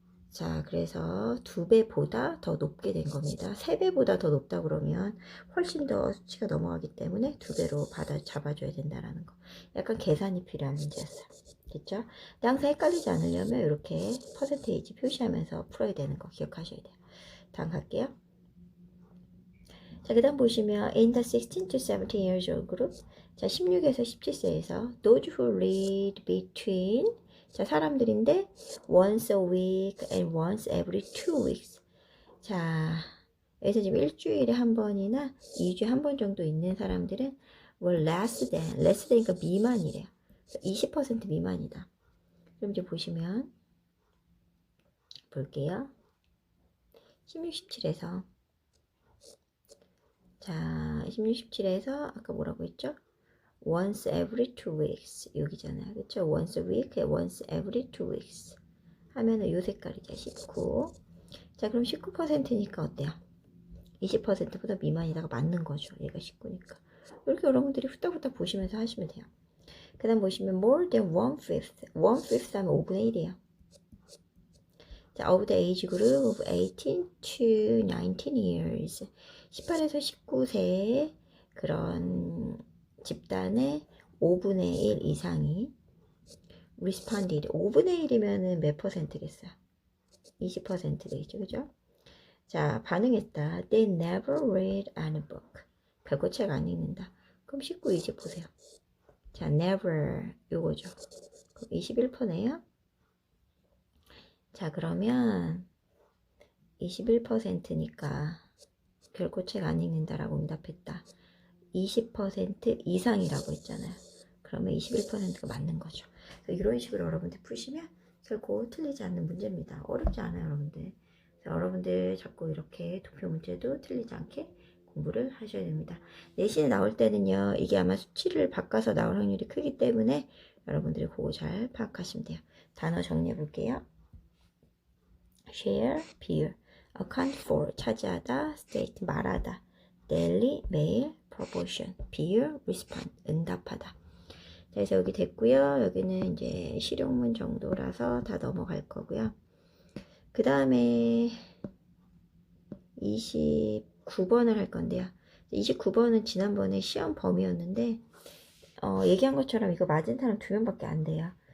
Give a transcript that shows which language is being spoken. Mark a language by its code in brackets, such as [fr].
[ko] 자, 그래서 2배보다 더 높게 된 겁니다. 3배보다 더 높다 그러면 훨씬 더 수치가 넘어가기 때문에 2배로 잡아줘야 된다라는 거. 약간 계산이 필요한 문제였어요. 됐죠? 근데 항상 헷갈리지 않으려면 이렇게 퍼센테이지 표시하면서 풀어야 되는 거 기억하셔야 돼요. 다음 갈게요. 자, 그 다음 보시면 [en] in the 16 to 17 years old group. [ko] 자, 16에서 17세에서 [en] those who read between [ko] 자, 사람들인데 [en] once a week and once every 2 weeks. [ko] 자, 여기서 지금 일주일에 한 번이나 2주에 한 번 정도 있는 사람들은 [en] were less than [ko] 이니까 미만이래요. 20% 미만이다. 그럼 이제 보시면 볼게요. 16, 17에서 자, 16, 17에서 아까 뭐라고 했죠? [en] once every 2 weeks [ko] 여기잖아요. 그쵸? [en] once a week, once every 2 weeks [ko] 하면은 요 색깔이죠. 19. 자, 그럼 19%니까 어때요? 20%보다 미만이다가 맞는 거죠. 얘가 19니까. 이렇게 여러분들이 후딱후딱 보시면서 하시면 돼요. 그 다음 보시면 [en] more than [ko] 1/5 1/5 하면 5분의 1이에요. 자, [en] of the age group of 18 to 19 years [ko] 18에서 19세 그런 집단의 5분의 1 이상이 [en] responded [ko] 5분의 1이면은 몇 퍼센트겠어요? 20% 되겠죠, 그죠? 자, 반응했다. [en] They never read any book. [ko] 결코 책 안 읽는다. 그럼 19, 20 보세요. 자, never 요거죠. 그럼 21%네요. 자, 그러면 21%니까 결코 책 안 읽는다라고 응답했다. 20% 이상이라고 했잖아요. 그러면 21%가 맞는 거죠. 이런 식으로 여러분들 푸시면 결코 틀리지 않는 문제입니다. 어렵지 않아요, 여러분들. 여러분들 자꾸 이렇게 도표 문제도 틀리지 않게 공부를 하셔야 됩니다. 내신에 나올 때는요, 이게 아마 수치를 바꿔서 나올 확률이 크기 때문에 여러분들이 그거 잘 파악하시면 돼요. 단어 정리해 볼게요. share, 비율, account for, 차지하다, state, 말하다, daily, 매일, proportion, 비율, respond, 응답하다. 그래서 여기 됐고요. 여기는 이제 실용문 정도라서 다 넘어갈 거고요. 그 다음에 29번을 할 건데요. 29번은 지난번에 시험 범위였는데 얘기한 것처럼 이거 맞은 사람 2명밖에 안 돼요.